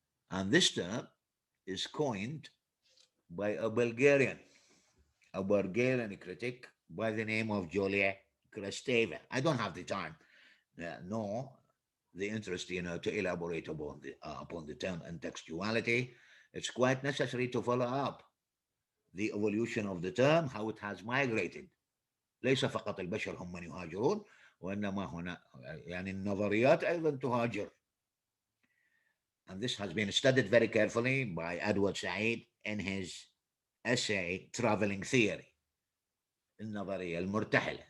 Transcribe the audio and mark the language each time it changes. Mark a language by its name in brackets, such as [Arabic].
[English] And this term is coined by a Bulgarian critic by the name of Julia Kristeva. I don't have the time, nor the interest, to elaborate upon the term and textuality. It's quite necessary to follow up the evolution of the term, how it has migrated. [Arabic] ليس فقط البشر هم من يهاجرون، وإنما هنا يعني النظريات أيضا تهاجر. [English] And this has been studied very carefully by Edward Said in his essay Traveling Theory, [Arabic] النظرية المرتحلة.